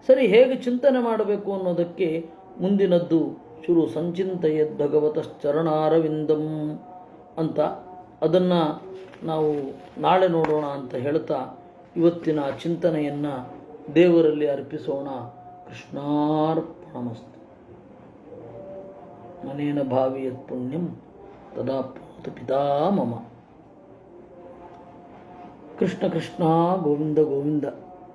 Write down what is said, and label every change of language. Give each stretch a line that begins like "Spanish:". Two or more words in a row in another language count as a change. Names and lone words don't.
Kannada: ಸರಿ, ಹೇಗೆ ಚಿಂತನೆ ಮಾಡಬೇಕು ಅನ್ನೋದಕ್ಕೆ ಮುಂದಿನದ್ದು ಶುರು
Sanskrit: ಸಂಚಿಂತಯದ್ ಭಗವತಶ್ಚರಣಾರವಿಂದಂ
Kannada: ಅಂತ, ಅದನ್ನು ನಾವು ನಾಳೆ ನೋಡೋಣ ಅಂತ ಹೇಳ್ತಾ ಇವತ್ತಿನ ಚಿಂತನೆಯನ್ನು ದೇವರಲ್ಲಿ ಅರ್ಪಿಸೋಣ.
Sanskrit: ಕೃಷ್ಣಾರ್ಪಣಮಸ್ತು. ಮನೇನ ಭಾವಿ ಯತ್ ಪುಣ್ಯಂ ತದಾ ಪ್ರೋತ ಪಿತಾ ಮಮ. ಕೃಷ್ಣ ಕೃಷ್ಣ ಗೋವಿಂದ ಗೋವಿಂದ.